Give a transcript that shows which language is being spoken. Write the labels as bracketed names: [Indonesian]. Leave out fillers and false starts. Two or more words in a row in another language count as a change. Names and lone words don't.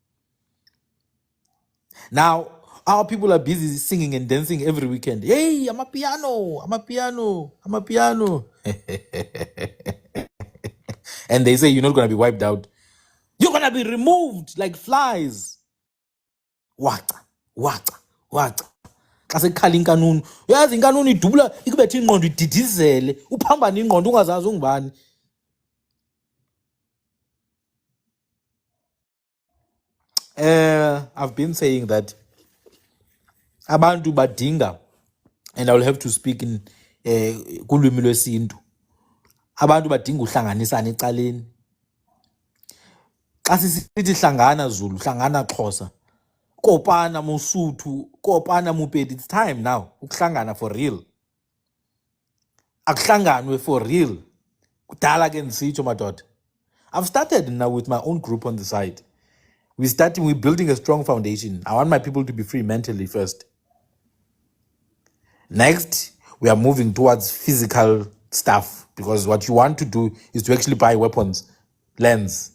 [English] Now, our people are busy singing and dancing every weekend. Hey, I'm a piano. And they say you're not going to be wiped out. You're going to be removed like flies. What? [Xhosa] xa sekukhala inkanunu uyazi inkanunu idubula ikubethe ingqondo ididizele uphambane ingqondo ungazazi ungubani. [English] I've been saying that [Xhosa] abantu badinga, [English] and I will have to speak in [Xhosa] kulwimi lwesintu, abantu badinga uhlanganisana ecaleni. Xa sisithi hlangana Zulu, hlangana Xhosa, [Southern Sotho] kopana Mosotho, kopana Mopedi, [English] it's time now ukuhlangana for real. [Xhosa] Akuhlanganwe [English] for real. [Xhosa] Kudala ke ndisitsho madoda. [English] I've started now with my own group on the side. We're building a strong foundation. I want my people to be free mentally first. Next, we are moving towards physical stuff, because what you want to do is to actually buy weapons, lands.